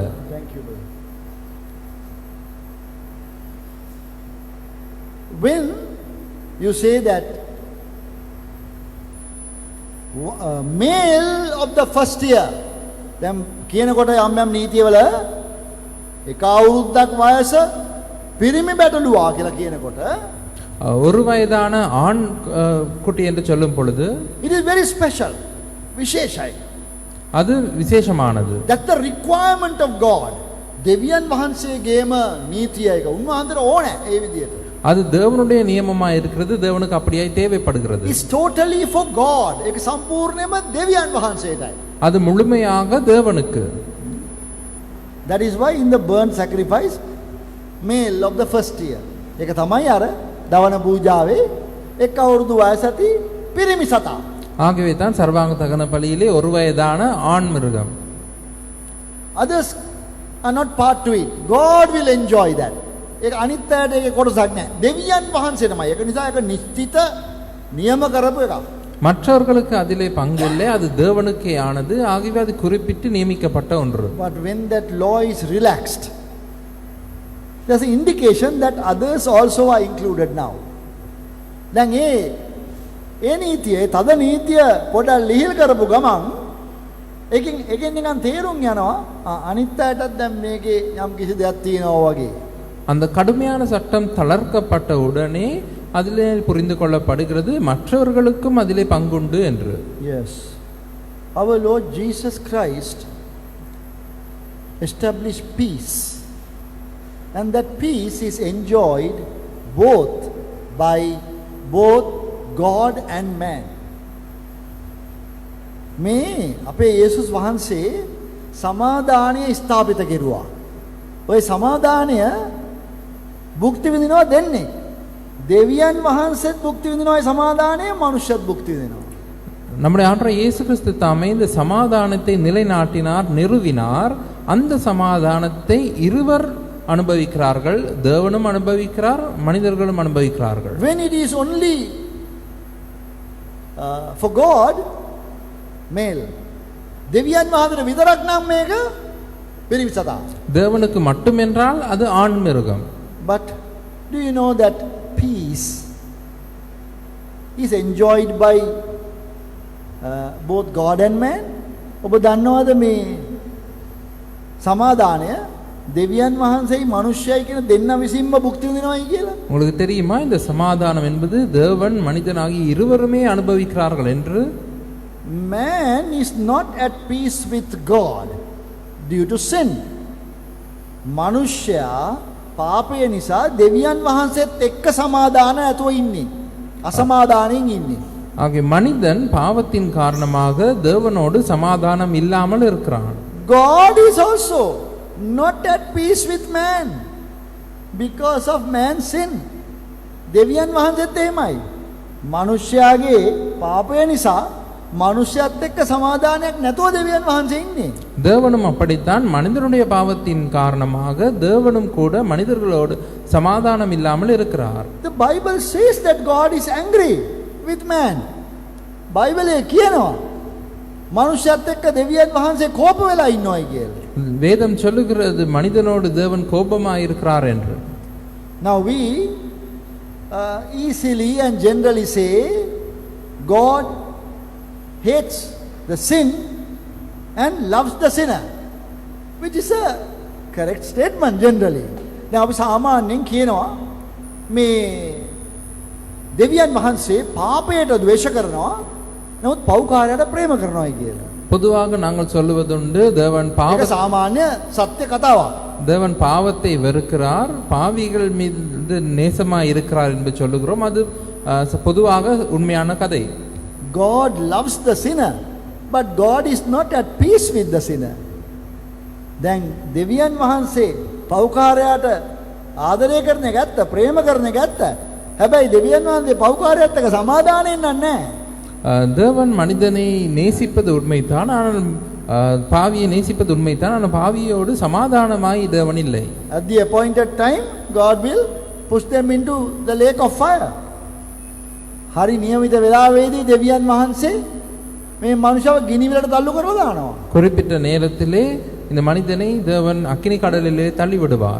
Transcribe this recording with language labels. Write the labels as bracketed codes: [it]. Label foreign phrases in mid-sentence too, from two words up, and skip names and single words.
[en] Thank you, brother. When you say that male of the first year, [si] දැන් කියනකොට යම් යම් නීතිවල එක අවුරුද්දක් වයස පිරිමි බැටළුවා කියලා කියනකොට [ta] ஒரு வயதான ஆண் குட்டி என்று சொல்லும் பொழுது [en] it is very special, [si] විශේෂයි. [ta] அது விசேஷமானது. [en] That's the requirement of God. [si] දෙවියන් වහන්සේගේම නීතිය එක උන්වහන්සේට ඕනේ ඒ විදිහට. [ta] அது தேவனுடைய நியமமா இருக்கிறது. தேவனுக்கு அப்படியே தேவைப்படுகிறது. [en] It's totally for God. [si] ඒක සම්පූර්ණයෙන්ම දෙවියන් වහන්සේටයි. [ta] அது முழுமையாக தேவனுக்கு. [en] That is why in the burnt sacrifice male of the first year. [si] ඒක තමයි අර දවන පූජාවේ එක් අවුරුදු වයස ඇති පිරිමි සතා. [ta] ஆகவே தான் சர்வாங்க தகன பலியிலே ஒரு வயதான ஆண் மிருகம். [en] Others are not part to it. God will enjoy that. [si] ඒක අනිත් අයට ඒක කොටසක් නෑ. දෙවියන් වහන්සේටමයි. ඒක නිසා ඒක නිශ්චිත නියම කරපු එකක්. [ta] மற்றவர்களுக்கு அதிலே பங்கில்லை. அது தேவனுக்கே ஆனது. ஆகவே அது குறிப்பிட்டு நியமிக்கப்பட்ட ஒன்று. [en] But when that law is relaxed, there's an indication that others also are included now. [si] දැන් ඒ නීතිය තද නීතිය පොඩක් ලිහිල් කරපු ගමන් එකෙන් නිකන් තේරුම් යනවා අනිත් අයටත් දැන් මේකේ යම් කිසි දෙයක් තියෙනවා වගේ. [ta] அந்த கடுமையான சட்டம் தளர்க்கப்பட்ட உடனே அதிலே புரிந்து கொள்ளப்படுகிறது மற்றவர்களுக்கும் அதிலே பங்குண்டு என்று. [en] Yes. Our Lord Jesus Christ established peace. And that peace is enjoyed by both God and man. [si] මේ අපේ යේසුස් වහන්සේ සමාදානය ස්ථාපිත කෙරුවා. ඔය සමාදානය භුක්ති විඳිනවා දෙන්නේ. දෙවියන් වහන්සේත් භුක්ති විඳිනවා ඒ සමාදානය, මනුෂ්‍යත් භුක්ති විඳිනවා. [ta] நம்முடைய ஆண்டவர் இயேசு கிறிஸ்து தாமே இந்த சமாதானத்தை நிலைநாட்டினார், நிறுவினார். அந்த சமாதானத்தை இருவர் அனுபவிக்கிறார்கள், தேவனும் அனுபவிக்கிறார், மனிதர்களும் அனுபவிக்கிறார்கள். [en] When it is only for God, male. [si] දෙවියන් වහන්සේට විතරක් නම් මේක පිරිවිසදා. [ta] தேவனுக்கு மட்டும் என்றால் அது ஆண் மிருகம். [en] But do you know that peace is enjoyed by both God and man? [si] ඔබ දන්නවද මේ සමාදානය දෙවියන් වහන්සේයි මනුෂ්‍යයි කියන දෙන්න විසින්ම භුක්ති විඳිනවායි කියලා? [ta] உங்களுக்கு தெரியுமா இந்த சமாதானம் என்பது தேவன் மனிதனாகி இருவருமே அனுபவிக்கிறார்கள் என்று? [en] Man is not at peace with God due to sin. [si] මනුෂ්‍යයා පාපය නිසා දෙවියන් වහන්සේත් එක්ක සමාදාන ඇතුව ඉන්නේ. අසමාදානෙන් ඉන්නේ. [ta] ஆகிய மனிதன் பாவத்தின் காரணமாக தேவனோடு சமாதானம் இல்லாமல் இருக்கிறான். [en] God is also not at peace with man because of man's sin. [si] දෙවියන් වහන්සේත් එහෙමයි. මනුෂ්‍යයාගේ පාපය නිසා මනුෂ්‍යයත් එක්ක සමාදානයක් නැතුව දෙවියන් වහන්සේ ඉන්නේ. [ta] தேவனும் அப்படித்தான். மனிதனுடைய பாவத்தின் காரணமாக தேவனும் கூட மனிதர்களோடு சமாதானம் இல்லாமல் இருக்கிறார். [en] The Bible says that God is angry with man. [si] බයිබලයේ කියනවා මනුෂ්‍යයත් එක්ක දෙවියන් වහන්සේ කෝප වෙලා ඉන්නවයි කියලා. [ta] வேதம் சொல்லுகிறது மனிதனோடு தேவன் கோபமாய் இருக்கிறார் என்று. [en] Now we easily and generally say God hates the sin and loves the sinner, which is a correct statement generally. [si] දැන් අපි සාමාන්‍යයෙන් කියනවා මේ දෙවියන් වහන්සේ පාපයට ද්වේෂ කරනවා නමුත් පව්කාරයට ප්‍රේම කරනවායි කියලා. [ta] பொதுவாக நாங்கள் சொல்லுவதுண்டு தேவன் [si] ඒක සාමාන්‍ය සත්‍ය කතාවක්. [ta] தேவன் பாவத்தை வெறுக்கிறார், பாவிகள் மீது நேசமாய் இருக்கிறார் என்று சொல்லுகிறோம். அது பொதுவாக உண்மையான கதை. [en] God loves the sinner, but God is not at peace with the sinner. [si] දැන් දෙවියන් වහන්සේ පව්කාරයාට ආදරය කරන ගත්ත, ප්‍රේම කරන ගත්ත. හැබැයි දෙවියන් වහන්සේ පව්කාරයාත් එක්ක සමාදානෙන්න නැහැ. [ta] தேவன் மனிதனை நேசிப்பது உண்மைதான், ஆனால் பாவியை நேசிப்பது உண்மைதான், ஆனால் பாவியோடு சமாதானமாய் தேவன் இல்லை. [en] At the appointed time God will push them into the lake of fire. [si] හරි නියමිත වෙලාවේදී දෙවියන් වහන්සේ මේ මනුෂ්‍යව ගිනි විලට තල්ලු කරලා දානවා. [ta] குறிப்பிட்ட நேரத்திலே இந்த மனிதனை தேவன் அக்கினி கடலிலே தள்ளி விடுவார்.